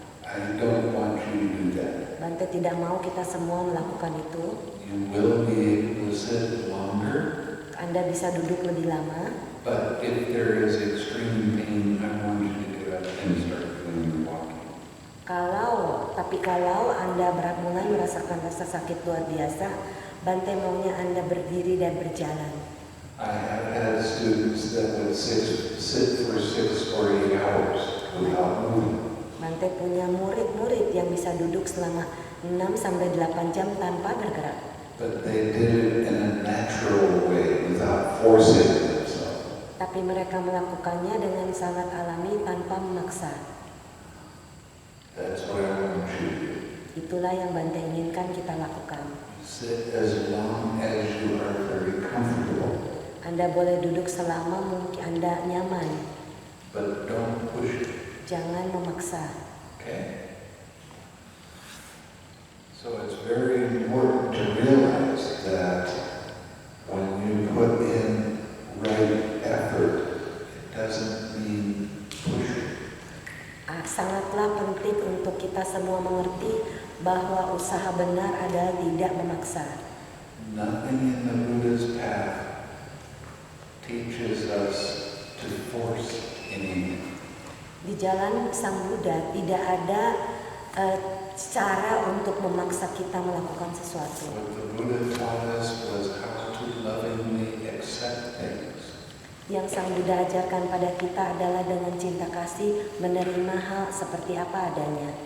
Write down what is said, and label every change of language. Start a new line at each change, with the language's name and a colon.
English: I don't want you to do that.
Indonesian: Bante tidak mau kita semua melakukan itu.
English: You will be able to sit longer,
Indonesian: Anda bisa duduk lebih lama,
English: but if there is extreme pain, I want you to get up and start doing the walking.
Indonesian: Tapi kalau Anda mulai merasakan rasa sakit luar biasa, Bante maunya Anda berdiri dan berjalan.
English: I have had students that would sit for 6 or 8 hours without moving.
Indonesian: Bante punya murid-murid yang bisa duduk selama 6 sampai 8 jam tanpa bergerak.
English: But they did it in a natural way without forcing themselves.
Indonesian: Tapi mereka melakukannya dengan sangat alami tanpa memaksa.
English: That's what I want you to do.
Indonesian: Itulah yang Bante inginkan kita lakukan.
English: Sit as long as you are very comfortable,
Indonesian: Anda boleh duduk selama mungkin Anda nyaman.
English: but don't push it,
Indonesian: Jangan memaksa.
English: okay? So it's very important to realize that when you put in right effort, it doesn't mean pushing.
Indonesian: Sangatlah penting untuk kita semua mengerti bahwa usaha benar adalah tidak memaksa.
English: Nothing in the Buddha's path teaches us to force anything.
Indonesian: Di jalan Sang Buddha tidak ada cara untuk memaksa kita melakukan sesuatu.
English: What the Buddha taught us was how to lovingly accept things.
Indonesian: Yang Sang Buddha ajarkan pada kita adalah dengan cinta kasih menerima hal seperti apa adanya.